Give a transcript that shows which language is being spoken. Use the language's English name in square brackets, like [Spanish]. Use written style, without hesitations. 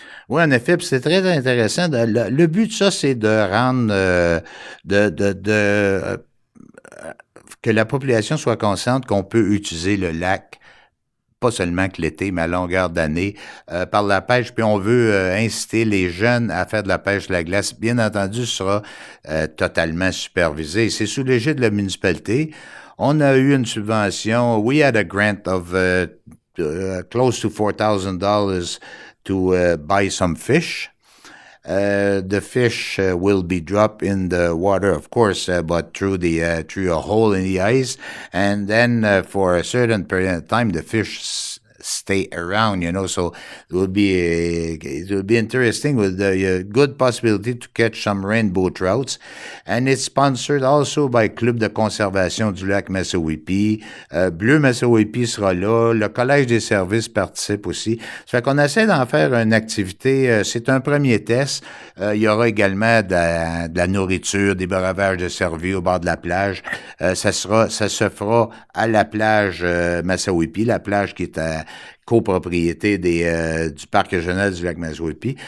[French] Oui, en effet, c'est très intéressant. Le but de ça, c'est de rendre, que la population soit consciente qu'on peut utiliser le lac, pas seulement que l'été, mais à longueur d'année, par la pêche. Puis on veut inciter les jeunes à faire de la pêche de la glace. Bien entendu, ce sera totalement supervisé. C'est sous l'égide de la municipalité. On a eu une subvention. [English] We had a grant of close to $4,000 to buy some fish. The fish will be dropped in the water, of course, but through a hole in the ice, and then for a certain period of time, the fish stay around, so it will be interesting with the good possibility to catch some rainbow trouts. And it's sponsored also by Club de conservation du lac Massawippi. [French] Bleu Massawippi sera là. Le Collège des services participe aussi. Ça fait qu'on essaie d'en faire une activité. C'est un premier test. Il y aura également de la nourriture, des breuvages de service au bord de la plage. Ça se fera à la plage Massawippi, la plage qui est à copropriété du parc régional du lac Massawippi.